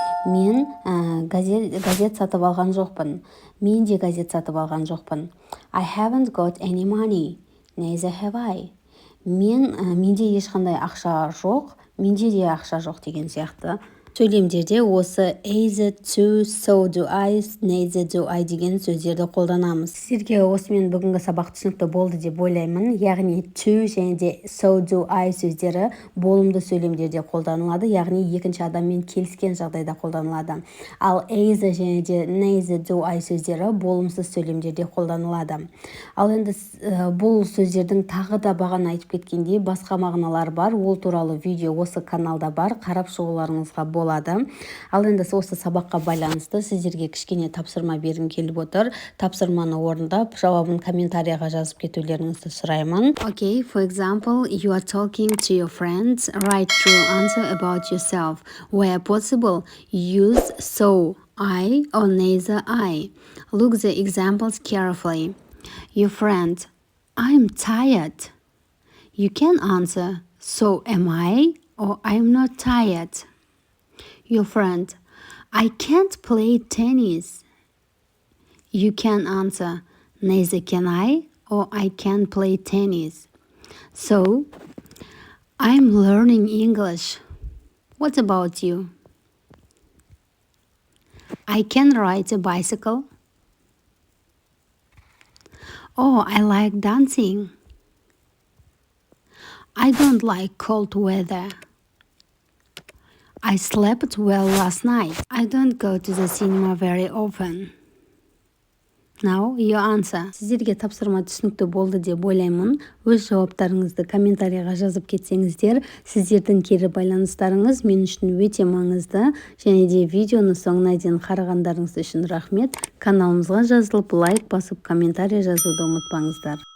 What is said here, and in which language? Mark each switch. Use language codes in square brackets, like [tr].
[kk] Мен газет сатып алған жоқпын. Мен де газет сатып алған жоқпын. [en] I haven't got any money, neither have I. [kk] Менде ешқандай ақша жоқ, менде де ақша жоқ деген сияқты. Сөйлемдерде осы either, to, [en] so do I, neither do I [kk] деген сөздерді қолданамыз. Сіздерге осымен бүгінгі сабақ түсінікті болды деп ойлаймын. Яғни to және де [en] so do I [kk] сөздері болымды сөйлемдерде қолданылады, яғни екінші адаммен келіскен жағдайда қолданылады. Ал either және де [en] neither do I [kk] сөздері болымсыз сөйлемдерде қолданылады. Ал енді бұл сөздердің тағы да бағана айтып кеткендей басқа мағыналар бар. Ол туралы видео осы каналда бар, қарап шығуларыңызға болады. Ал енді осы сабаққа байланысты сіздерге кішкене тапсырма бергім келіп отыр. Тапсырманы орындап, жауабын комментарияға жазып кетулеріңізді сұраймын. [en] Okay, for example, you are talking to your friends, write true answer about yourself. Where possible, use so, I or neither I. Look the examples carefully. Your friend, I'm tired. You can answer, so am I or I'm not tired. Your friend, I can't play tennis. You can answer, neither can I or I can play tennis. So, I'm learning English. What about you? I can ride a bicycle. Oh, I like dancing. I don't like cold weather. I slept well last night. I don't go to the cinema very often. Now, your answer. [kk] Сіздерге тапсырма түсінікті болды деп ойлаймын. Өз жауаптарыңызды комментарияға жазып кетсеңіздер, сіздердің кері байланыстарыңыз мен үшін өте маңызды. Және де видеоны соңына дейін қарағандарыңыз үшін рахмет. Каналымызға жазылып, лайк басып, комментария жазуды ұмытпаңыздар.